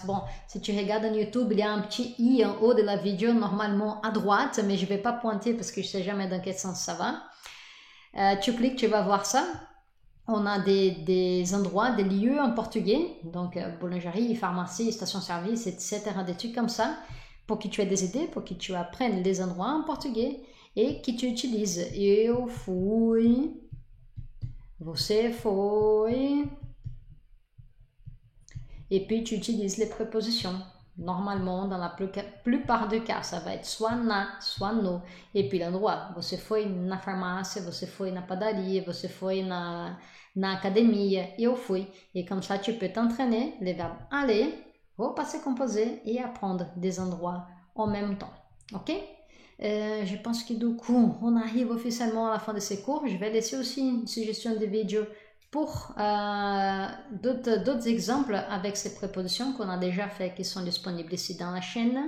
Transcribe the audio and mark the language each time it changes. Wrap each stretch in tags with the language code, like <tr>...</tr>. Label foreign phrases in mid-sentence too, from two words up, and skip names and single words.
<fr>Bon, si tu regardes en YouTube, il y a un petit i en haut de la vidéo, normalement à droite, mais je ne vais pas pointer parce que je ne sais jamais dans quel sens ça va. Tu cliques, tu vas voir ça. On a des endroits, des lieux en portugais, donc boulangerie, pharmacie, station-service, etc. Des trucs comme ça, pour que tu aies des idées, pour que tu apprennes les endroits en portugais et que tu utilises.</fr> <pt>Eu fui, você foi.</pt> <fr>Et puis, tu utilises les prépositions. Normalement, dans la plupart des cas, ça va être soit na, soit no. Et puis, l'endroit.</fr> <pt>Você foi na farmácia, você foi na padaria, você foi na academia. Eu fui.</pt> <fr>Et comme ça, tu peux t'entraîner les verbes aller, au passé composé et apprendre des endroits en même temps. Ok? Je pense que du coup, on arrive officiellement à la fin de ces cours. Je vais laisser aussi une suggestion de vidéo pour d'autres exemples avec ces prépositions qu'on a déjà fait, qui sont disponibles ici dans la chaîne.</fr>